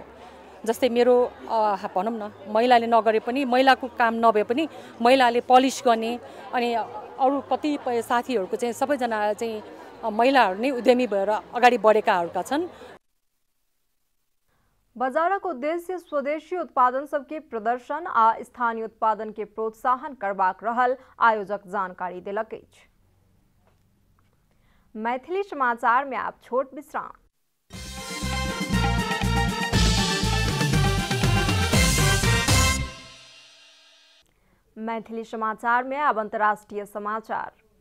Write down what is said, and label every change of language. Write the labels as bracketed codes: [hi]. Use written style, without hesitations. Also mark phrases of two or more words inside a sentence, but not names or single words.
[ne] जस्तै मेरो भनौँ न महिलाले नगरे पनि, महिलाको काम नभए पनि महिलाले पलिस गर्ने अनि अरू कतिपय साथीहरूको चाहिँ सबैजना चाहिँ महिलाहरू नै उद्यमी भएर अगाडि बढेकाहरूका छन्। [mai] बाजारक उद्देश्य स्वदेशी उत्पादन सबके प्रदर्शन आ स्थानीय उत्पादन के प्रोत्साहन करबाक रहल, आयोजक जानकारी देलक अछि। मैथिली समाचार में आप छोट विश्राम। मैथिली समाचार में अब अंतर्राष्ट्रीय समाचार।